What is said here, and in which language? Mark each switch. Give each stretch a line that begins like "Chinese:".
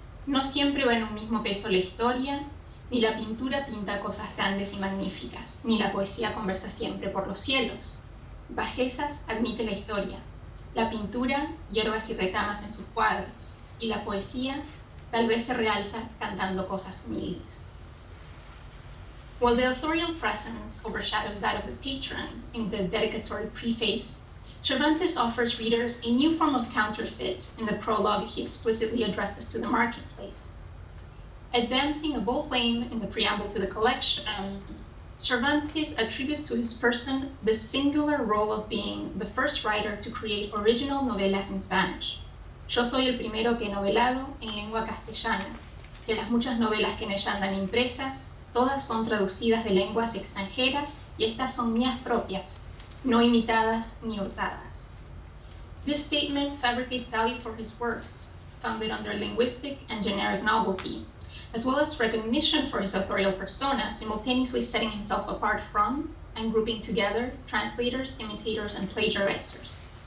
Spanish: No siempre va en un mismo peso la historia, ni la pintura pinta cosas grandes y magníficas, ni la poesía conversa siempre por los cielos. Bajezas admite la historia, la pintura hierbas y retamas en sus cuadros, y la poesía tal vez se realza cantando cosas humildes.
English: While the authorial presence overshadows that of the patron in the dedicatory preface, Cervantes offers readers a new form of counterfeit in the prologue he explicitly addresses to the marketplace. Advancing a bold claim in the preamble to the collection, Cervantes attributes to his person the singular role of being the first writer to create original novelas in Spanish.
Spanish: Yo soy el primero que he novelado en lengua castellana, que las muchas novelas que en ella andan impresas, todas son traducidas de lenguas extranjeras y estas son mías propias, no imitadas ni hurtadas.
English: This statement fabricates value for his works, founded on their linguistic and generic novelty, as well as recognition for his authorial persona, simultaneously setting himself apart from and grouping together translators, imitators, and plagiarizers.